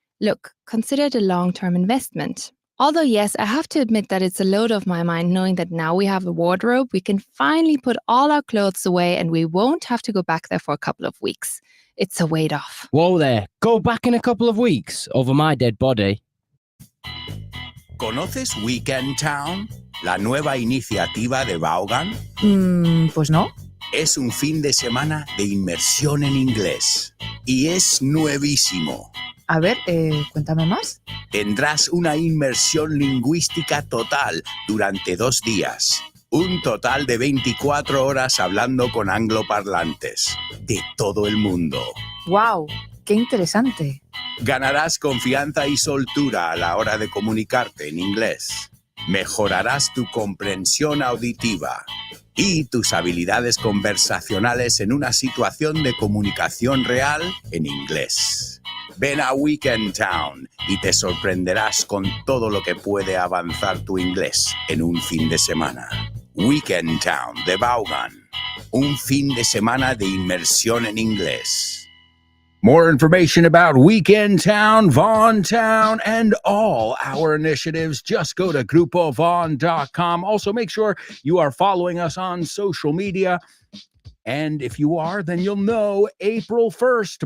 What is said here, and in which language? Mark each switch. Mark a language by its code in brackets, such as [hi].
[en] Look, consider it a long-term investment. Although, yes, I have to admit that it's a load off my mind knowing that now we have a wardrobe, we can finally put all our clothes away and we won't have to go back there for a couple of weeks. It's a weight off. Whoa there, go back in a couple of weeks over my dead body. [es] ¿Conoces Weekend Town? La nueva iniciativa de Vaughan. Pues no. Es un fin de semana de inmersión en inglés. Y es nuevísimo. A ver, cuéntame más. Tendrás una inmersión lingüística total durante 2 días. Un total de 24 horas hablando con angloparlantes de todo el mundo. ¡Wow! ¡Qué interesante! Ganarás confianza y soltura a la hora de comunicarte en inglés. Mejorarás tu comprensión auditiva y tus habilidades conversacionales en una situación de comunicación real en inglés. Ven a Weekend Town y te sorprenderás con todo lo que puede avanzar tu inglés en un fin de semana. Weekend Town de Vaughan. Un fin de semana de inmersión en inglés. [en] More information about Weekend Town, Vaughn Town, and all our initiatives, just go to grupovaughn.com. Also, make sure you are following us on social media. And if you are, then you'll know April 1st.